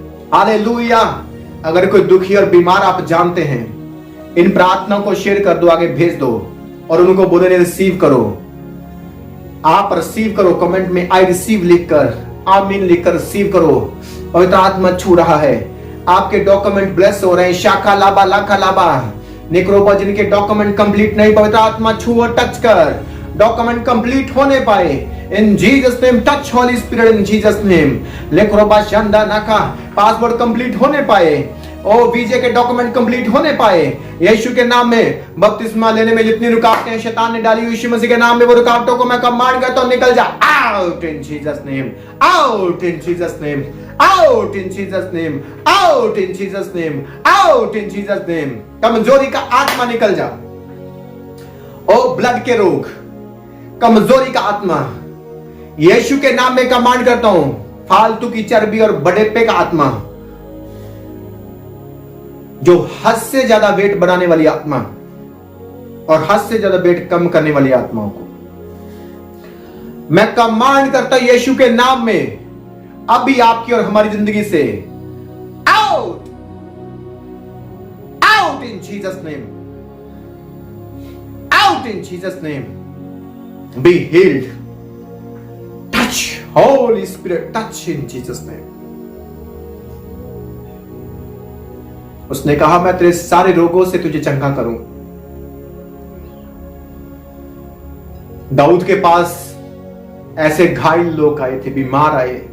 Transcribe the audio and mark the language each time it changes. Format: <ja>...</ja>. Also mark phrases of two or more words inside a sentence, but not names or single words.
<hi>अगर कोई दुखी और बीमार आप जानते हैं, इन प्रार्थनाओं को शेयर कर दो, आगे भेज दो और उनको बोले रिसीव करो। आप रिसीव करो, कमेंट में</hi> <en>I receive</en> <hi>लिखकर, आमीन लिखकर रिसीव करो। पवित्र आत्मा छू रहा है, आपके डॉक्यूमेंट ब्लेस हो रहे हैं। शाखा लाबा लाखा लाबा निक्रोबा, जिनके डॉक्यूमेंट कंप्लीट नहीं, पवित्र आत्मा छू और टच कर, डॉक्यूमेंट कंप्लीट होने पाए।</hi> <en>In Jesus name touch Holy Spirit, in Jesus name. लेक्रोबा शंदा नाका,</en> <hi>पासपोर्ट कंप्लीट होने पाए, ओ वीजे के डॉक्यूमेंट कंप्लीट होने पाए। यीशु के नाम में बपतिस्मा लेने में जितनी रुकावटें शैतान ने डाली, यीशु मसीह के नाम में वो रुकावटों को मैं कमांड करता हूं, निकल जा।</hi> <en>Out in Jesus name, out in Jesus name, out in Jesus name, out in Jesus name, out in Jesus name.</en> <hi>कमजोरी का आत्मा निकल जा। ओ ब्लड के रोग, कमजोरी का आत्मा, यीशु के नाम में कमांड करता हूं। फालतू की चर्बी और बड़ेपे का आत्मा, जो हद से ज्यादा वेट बढ़ाने वाली आत्मा और हद से ज्यादा वेट कम करने वाली आत्माओं को मैं कमांड करता हूं यीशु के नाम में, अभी आपकी और हमारी जिंदगी से आउट,</hi> <en>out in Jesus name, out in Jesus name. Be healed, Touch Holy Spirit, touch in Jesus name.</en> <hi>उसने कहा मैं तेरे सारे रोगों से तुझे चंगा करूं। दाऊद के पास ऐसे घायल लोग आए थे, बीमार आए।</hi>